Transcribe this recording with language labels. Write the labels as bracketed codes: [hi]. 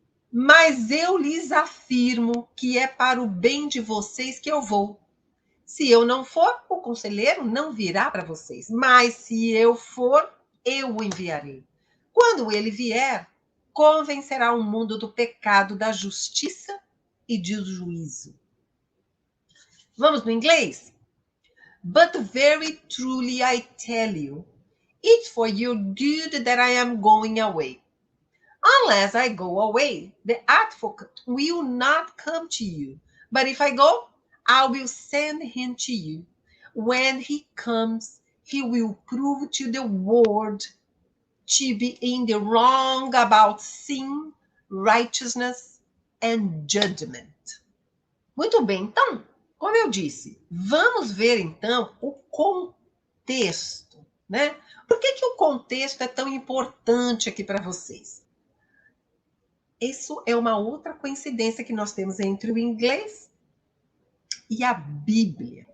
[pt] Mas eu lhes afirmo que é para o bem de vocês que eu vou. Se eu não for, o conselheiro não virá para vocês. Mas se eu for, eu o enviarei. Quando ele vier, convencerá o mundo do pecado, da justiça e do juízo. Vamos no inglês? [en] But very truly I tell you, it's for your good that I am going away. Unless I go away, the advocate will not come to you. But if I go, I will send him to you. When he comes, he will prove to the world to be in the wrong about sin, righteousness and judgment. [pt] Muito bem, então, como eu disse, vamos ver então o contexto, né? Por que o contexto é tão importante aqui para vocês? Isso é uma outra coincidência que nós temos entre o inglês e a Bíblia.